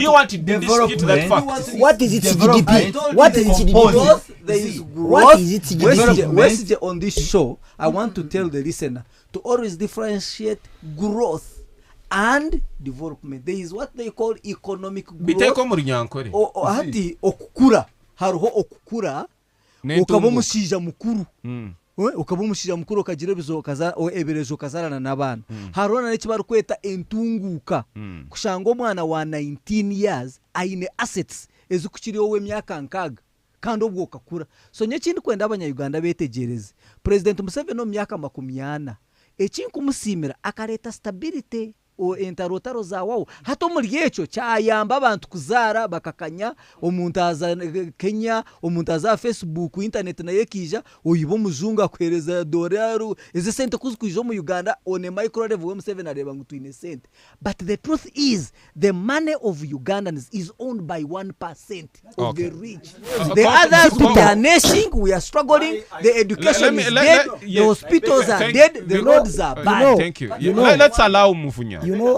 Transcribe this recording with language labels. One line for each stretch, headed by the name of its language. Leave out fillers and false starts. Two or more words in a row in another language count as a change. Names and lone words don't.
English: Do you want to dispute that development- fact? What is its Development- GDP? What is its Composite. GDP? Growth, there is See, what growth. is its development? Wesige, on this show, I want to tell the listener to always differentiate growth and development. There is what they call economic Biteko growth.
Nyankole: muri nyankore. Hati okukura, hariho okukura, ukaba omushaija mukuru. Ukaba omushaija mukuru okagira ebirezo okazarana n'abaana. Hariho n'eki barikweta entunguuka. Kushanga omwana wa 19 years aine assets ezikukiriho w'emyaka 6 kandi obwo okakura. So nyekindi kwenda abanyayuganda betegereze. President Museveni omu myaka 40 ekinkumusiimira akareta stability o entarotaro zawawo hata omuri ekyo kyayamba abantu kuzaara bakakanya omuntu aza Kenya omuntu aza Facebook internet naye kija oyiba omuzungu akwereza $, eze sente kuzikuija mu Uganda
English: on a micro level
Nyankole: M7 areba ngo twine sente.
English: But the truth is the money of Ugandans is owned by 1% of the rich. The others we are nashing, we are struggling, the education is dead, the hospitals are dead, the roads are bad. Thank you. You know- Let's allow Mufunya. You know,